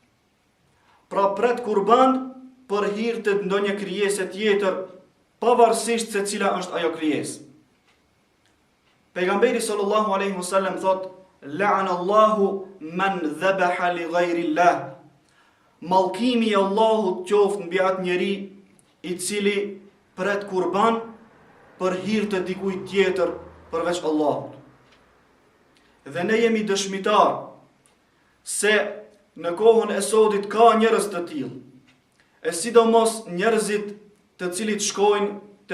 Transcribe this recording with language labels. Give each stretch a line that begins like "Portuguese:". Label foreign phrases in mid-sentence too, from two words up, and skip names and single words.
Albanian: Pra pret kurban për hir të ndonjë krijese tjetër, pavarësisht se cila është ajo krijesë.
Arabic: Pejgamberi صلى الله عليه وسلم thot: "لعن الله من ذبح لغير الله."
Albanian: Mallkimi i Allahut qoftë mbi atë njeri i cili pret kurban për hir të dikujt tjetër përveç Allahut. Dhe ne jemi dëshmitar se në kohën e sodit ka njerëz të tillë, e sidomos njerëzit të cilit shkojnë te